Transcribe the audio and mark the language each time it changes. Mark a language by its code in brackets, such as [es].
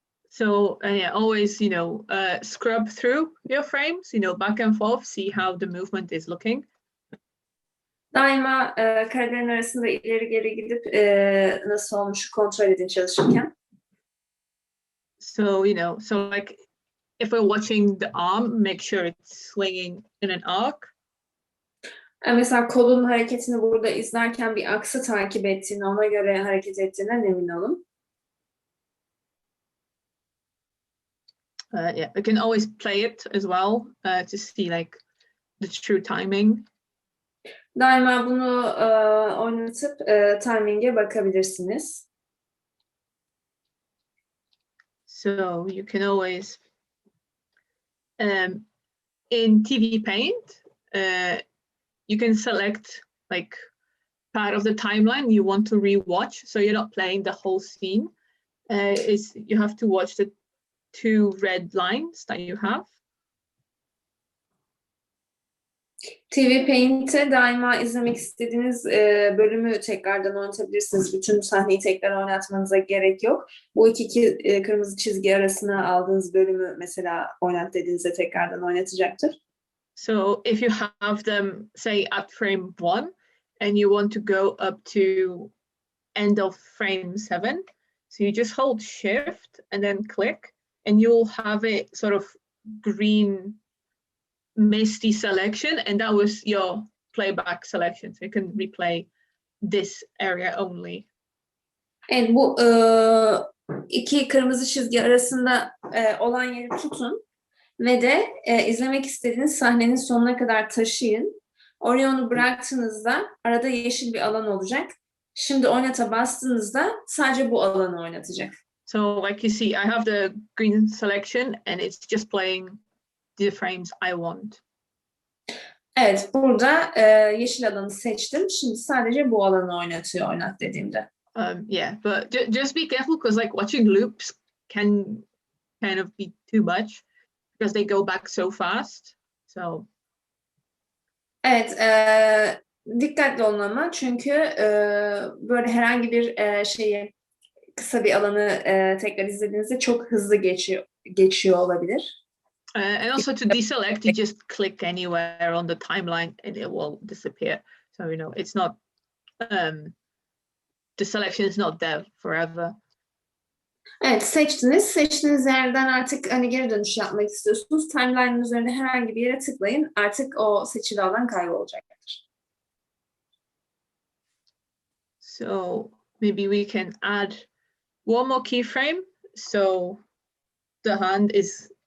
[en] So always, you know, scrub through your frames, you know, back and forth, see how the movement is looking. [tr] Daima karelerin arasında ileri geri gidip nasıl olmuş kontrol edin çalışırken. [en] So, you know, so like if we're watching the arm, make sure it's swinging in an arc. [tr] Mesela kolun hareketini burada izlerken bir aksı takip ettiğini, ona göre hareket ettiğinden emin olun. [en] Yeah, we can always play it as well to see like the true timing. [tr] Daima bunu oynatıp timing'e bakabilirsiniz. [en] So you can always, in TV Paint, you can select like part of the timeline you want to rewatch. So you're not playing the whole scene. You have to watch the 2 red lines that you have. [tr] TV Paint'te daima izlemek istediğiniz bölümü tekrardan oynatabilirsiniz. Bütün sahneyi tekrar oynatmanıza gerek yok. Bu iki kırmızı çizgi arasına aldığınız bölümü mesela oynat dediğinizde tekrardan oynatacaktır. [en] So if you have them, say, at frame 1, and you want to go up to end of frame 7, so you just hold Shift and then click, and you'll have it sort of green misty selection, and that was your playback selection. So you can replay this area only. [tr] Evet, bu iki kırmızı çizgi arasında olan yeri tutun ve de izlemek istediğiniz sahnenin sonuna kadar taşıyın. Oraya onu bıraktığınızda arada yeşil bir alan olacak. Şimdi oynata bastığınızda sadece bu alanı oynatacak. [en] So like you see, I have the green selection and it's just playing the frames I want. [tr] Evet, burada yeşil alanı seçtim. Şimdi sadece bu alanı oynat dediğimde. [en] Yeah, but just be careful because like watching loops can kind of be too much because they go back so fast. So. [tr] Evet, dikkatli olun ama çünkü böyle herhangi bir kısa bir alanı tekrar izlediğinizde çok hızlı geçiyor olabilir. [en] And also to deselect, you just click anywhere on the timeline and it will disappear. So, you know, it's not, the selection is not there forever. [tr] Evet, seçtiğiniz yerden artık hani geri dönüş yapmak istiyorsunuz. Timeline'ın üzerinde herhangi bir yere tıklayın. Artık o seçili alan kaybolacaktır. [en] So maybe we can add one more keyframe. So the hand is